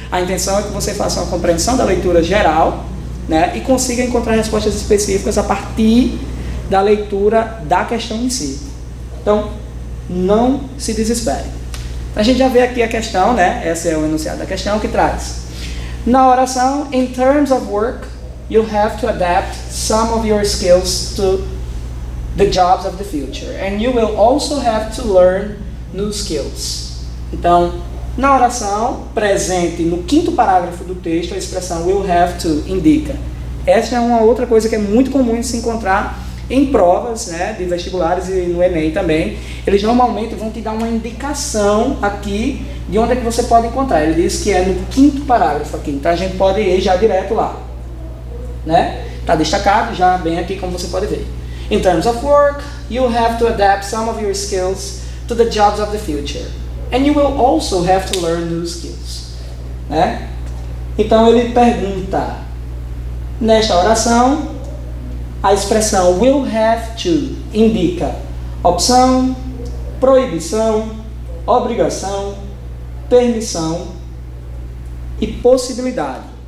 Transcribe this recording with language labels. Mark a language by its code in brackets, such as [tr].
[pt] A intenção é que você faça uma compreensão da leitura geral, né, e consiga encontrar respostas específicas a partir da leitura da questão em si. Então, não se desespere. A gente já vê aqui a questão, né? Esse é o enunciado da questão que traz. Na oração, [en] in terms of work, you have to adapt some of your skills to the jobs of the future, and you will also have to learn new skills. [pt] Então, na oração presente no quinto parágrafo do texto, a expressão will have to indica. Essa é uma outra coisa que é muito comum de se encontrar em provas, né, de vestibulares e no Enem também. Eles normalmente vão te dar uma indicação aqui de onde é que você pode encontrar. Ele diz que é no quinto parágrafo aqui, então a gente pode ir já direto lá, né? Está destacado já bem aqui, como você pode ver. [en] In terms of work, you have to adapt some of your skills to the jobs of the future, and you will also have to learn new skills, né? [pt] Então ele pergunta, nesta oração, a expressão will have to indica opção, proibição, obrigação, permissão e possibilidade.